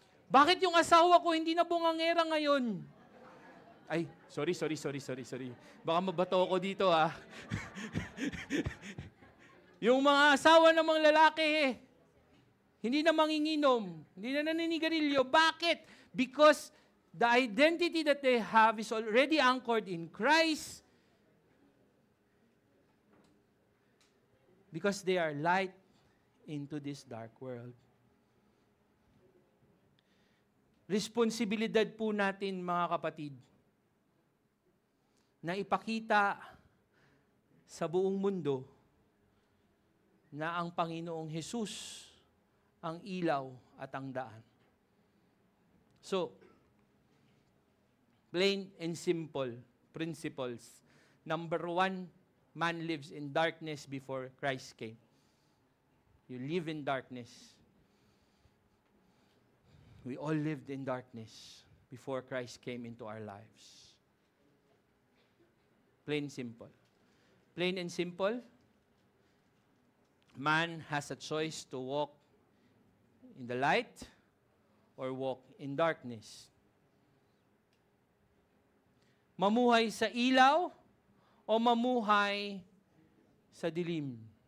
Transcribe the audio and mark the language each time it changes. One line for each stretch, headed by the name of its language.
Filipino: Bakit yung asawa ko hindi na bungangera ngayon? Ay, sorry. Baka mabato ako dito ah. Yung mga asawa ng mga lalaki, hindi na manginginom, hindi na naninigarilyo. Bakit?
English: Because the identity that they have is already anchored in Christ. Because they are light into this dark world.
Filipino: Responsibilidad po natin, mga kapatid, na ipakita sa buong mundo na ang Panginoong Jesus ang ilaw at ang daan.
English: So, plain and simple principles. Number 1, man lives in darkness before Christ came. You live in darkness. We all lived in darkness before Christ came into our lives. Plain simple. Plain and simple, man has a choice to walk in the light or walk in darkness.
Filipino: Mamuhay sa ilaw o mamuhay sa dilim?